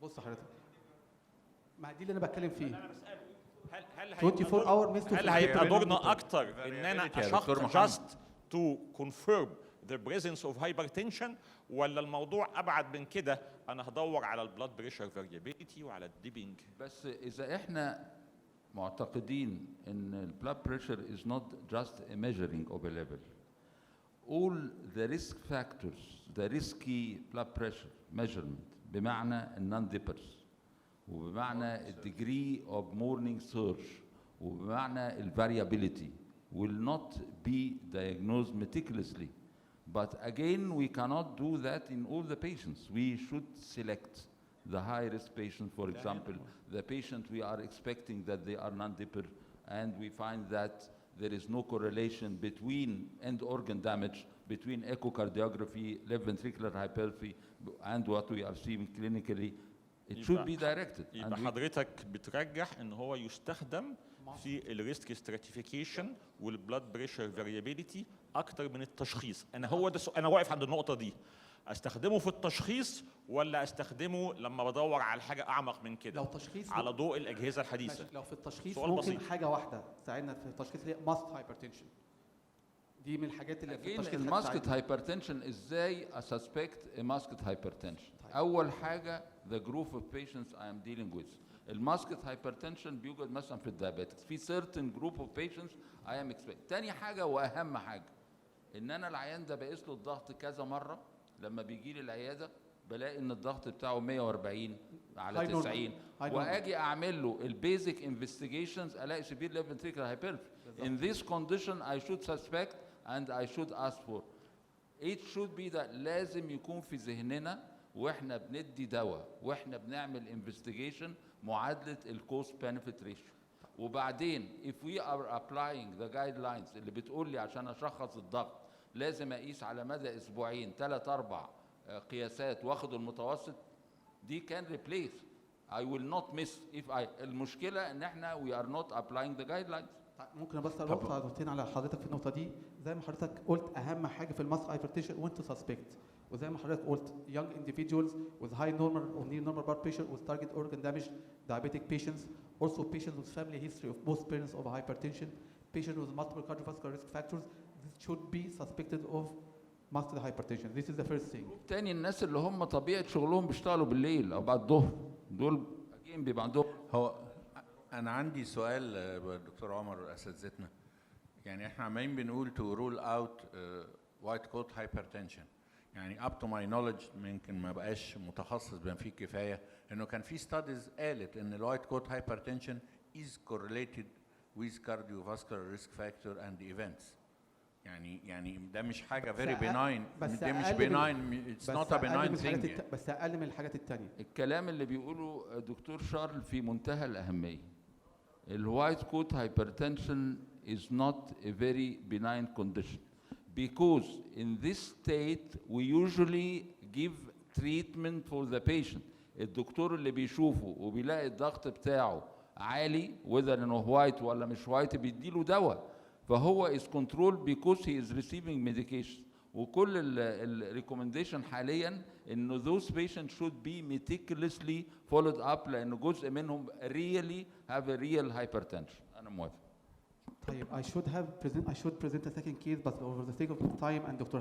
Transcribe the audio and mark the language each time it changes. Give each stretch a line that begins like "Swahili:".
Arabic: بص حضرتك، ما دي اللي انا بتكلم فيه. انا بساله هل 24 اور ميزته هل هيبقى دورنا اكتر ان انا اشخص
English: just to confirm the presence of hypertension،
Arabic: ولا الموضوع ابعد من كده؟ انا هدور على البلاد بريشر فاريابيليتي وعلى الديبنج. بس اذا احنا معتقدين ان البلاد بريشر
English: is not just a measuring of a level, all the risk factors, the risky blood pressure measurement
Arabic: بمعنى النون ديبرز، وبمعنى الديجري اوف مورنينج سيرج، وبمعنى الفاريابيليتي
English: will not be diagnosed meticulously. But again, we cannot do that in all the patients. We should select the high-risk patient, for example, the patient we are expecting that they are non-dipper, and we find that there is no correlation between end organ damage, between echocardiography, left ventricular hypertrophy, and what we are seeing clinically. It should be directed.
Arabic: يبقى حضرتك بترجح ان هو يستخدم في الريسك ستراتيفيكيشن والبلاد بريشر فاريابيليتي اكتر من التشخيص. انا هو ده انا واقف عند النقطه دي، استخدمه في التشخيص ولا استخدمه لما بدور على حاجه اعمق من كده؟ لو تشخيص على ضوء الاجهزه الحديثه. لو في التشخيص سؤال ممكن بسيط. حاجه واحده تساعدنا في التشخيص اللي هي ماست هايبرتنشن. دي من الحاجات اللي في التشخيص الماسكت هايبرتنشن ازاي اسسبكت ماسكت هايبرتنشن؟ اول حاجه
English: the group of patients I am dealing with.
Arabic: الماسكت هايبرتنشن بيوجد مثلا في الدايابيتكس، في
English: certain group of patients I am expecting.
Arabic: تاني حاجه واهم حاجه ان انا العيان ده بقيس له الضغط كذا مره، لما بيجي لي العياده بلاقي ان الضغط بتاعه 140 على 90 واجي اعمل له البيزك انفستيجيشنز الاقي
English: severe left ventricular hypertrophy. In this condition I should suspect and I should ask for. It should be that
Arabic: لازم يكون في ذهننا واحنا بندي دواء واحنا بنعمل انفستيجيشن معادله الكوست بنفيت ريشيو. وبعدين
English: if we are applying the guidelines
Arabic: اللي بتقول لي عشان اشخص الضغط لازم اقيس على مدى اسبوعين 3 4 قياسات واخد المتوسط، دي كان replace.
English: I will not miss if I
Arabic: المشكله ان احنا
English: we are not applying the guidelines.
Arabic: ممكن بس نقطتين على حضرتك في النقطه دي. زي ما حضرتك قلت
English: اهم حاجه في الماسك هايبرتنشن وانت سسبكت، وزي ما حضرتك قلت young individuals with high normal or near normal blood pressure with target organ damage, diabetic patients, also patients with family history of both parents of hypertension, patients with multiple cardiovascular risk factors, this should be suspected of masked hypertension. This is the first thing.
Arabic: تاني الناس اللي هم طبيعه شغلهم بيشتغلوا بالليل او بعد الظهر، دول بيبقى عندهم. هو انا عندي سؤال دكتور عمر اساتذتنا، يعني احنا عمالين بنقول
English: to rule out white coat hypertension.
Arabic: يعني
English: up to my knowledge
Arabic: ممكن ما بقاش متخصص بما فيه كفايه انه كان في studies قالت ان الوايت كوت
English: hypertension is correlated with cardiovascular risk factor and events.
Arabic: يعني ده مش حاجه
English: very benign،
Arabic: ده مش
English: benign، it's not a benign thing.
Arabic: بس اقل من الحاجات الثانيه. الكلام اللي بيقوله دكتور شارل في منتهى الاهميه.
English: الوايت coat hypertension is not a very benign condition. Because in this state we usually give treatment for the patient.
Arabic: الدكتور اللي بيشوفه وبيلاقي الضغط بتاعه عالي whether انه وايت ولا مش وايت بيديله دواء، فهو
English: is controlled because he is receiving medication.
Arabic: وكل الريكومنديشن حاليا انه
English: those patients should be meticulously followed up
Arabic: لان جزء منهم
English: really have a real hypertension.
Arabic: انا موافق.
English: طيب I should present a second case, but over the sake of time and Dr.